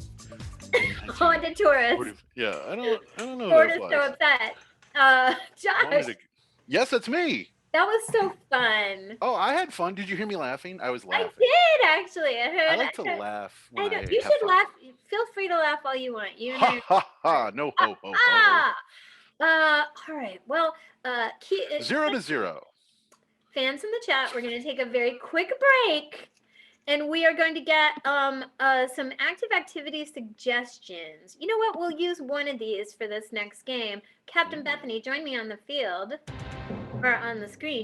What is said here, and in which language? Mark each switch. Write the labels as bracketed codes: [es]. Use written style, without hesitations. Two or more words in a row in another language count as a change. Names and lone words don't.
[en] Honda Taurus. Yeah, I don't know. Ford That is was. so upset. Josh, Yes, that's me. that was so fun. Oh, I had fun. Did you hear me laughing? I was I laughing. did actually. I heard. I like to laugh. I When know. I You have should fun. laugh. Feel free to laugh all you want. You know. Ha ha ha! No ho ho ho. All right. Well, 0 to 0. fans in the chat, we're going to take a very quick break, and we are going to get some active activity suggestions. You know what? We'll use one of these for this next game. Captain Bethany, join me on the field or on the screen.